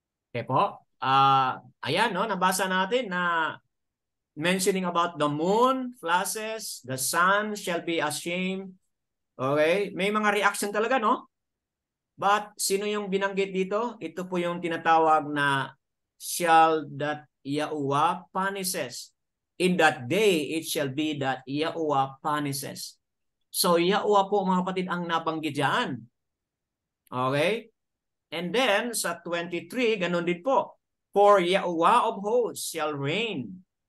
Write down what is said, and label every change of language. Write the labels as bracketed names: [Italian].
[Filipino] Okay po. Ayan, no, nabasa natin na [English] mentioning about the moon flashes, the sun shall be ashamed. Okay? [Filipino] May mga reaction talaga, no? But sino yung binanggit dito? Ito po yung tinatawag na [English] shall that Yahuwah punishes. In that day, it shall be that Yahuwah punishes. [Filipino] So, Yahuwah po mga kapatid ang nabanggit dyan. Okay? And then, sa 23, ganun din po. [English] For Yahuwah of hosts shall reign.